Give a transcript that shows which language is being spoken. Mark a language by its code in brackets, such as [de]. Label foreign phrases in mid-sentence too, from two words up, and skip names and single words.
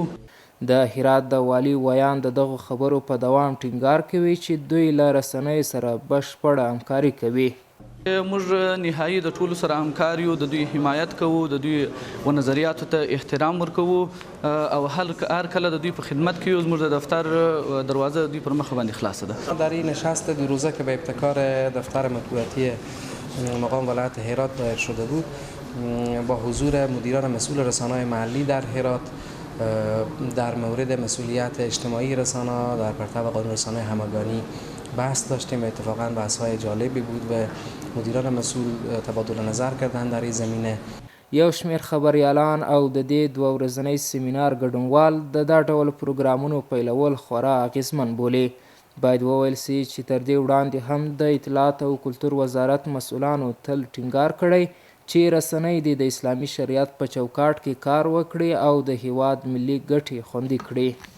[ps] د هرات د والي ویان د دغو خبرو په دوام ټینګار کوي چې دوی له رسنیو سره بشپړه همکاري کوي. موږ نهایي د ټولو سره همکار یو، د دوی حمایت کوو، د دوی و نظریاتو ته احترام ورکوو او هر کله د دوی په خدمت کې یو. زموږ د دفتر دروازه دوی پر مخ باندې خلاصه ده. [fa] در این نشست 2 روزه که به ابتکار دفتر مطبوعاتی مقام ولایت هرات دایر شده بود با حضور مدیران مسئول رسانه‌های محلی در هرات در مورد مسئولیت اجتماعی رسانه‌ها در پرتو قانون رسانه همگانی بحث داشتیم. اتفاقا بحث‌های جالبی بود و مدیران مسئول تبادل نظر کردند در این زمینه. [ps] یو شمېر خبریالان او د دې 2 ورځنی سیمینار ګډونوال د دا ډول پروګرامونو پیلول خورا اغیزمن بولي. باید وویل سي چې تر دې وړاندې هم د اطلاعات او کلتور وزارت مسؤلانو تل ټینګار کړی چې رسنۍ د اسلامي شریعت په چوکاټ کې کار وکړي او د هیواد ملي ګټې خوندي کړي.